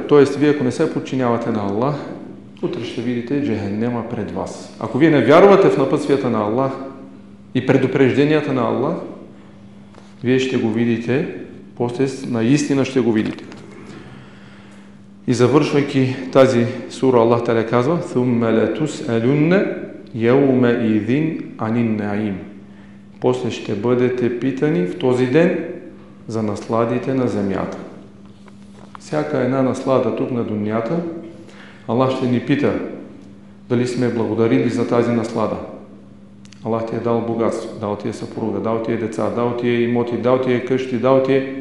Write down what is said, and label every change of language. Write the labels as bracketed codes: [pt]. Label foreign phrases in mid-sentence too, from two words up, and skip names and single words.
[bg] Тоест, вие ако не се подчинявате на Аллах, утре ще видите джехеннема пред вас. Ако вие не вярвате в напътствията на Аллах и предупрежденията на Аллах, вие ще го видите, после наистина ще го видите. И завършвайки тази сура, [ar] الله تعالى [bg] казва: [ar] ثُمَّ لَتُسْأَلُنَّ يَوْمَئِذٍ عَنِ النَّعِيمِ. [bg] После ще бъдете питани в този ден за насладите на земята. Всяка една наслада тук на дунята, Аллах ще ни пита дали сме благодарили за тази наслада. Аллах ти е дал богатство, дал ти е съпруга, дал ти е деца, дал ти е имоти, дал ти е къщи, дал ти е...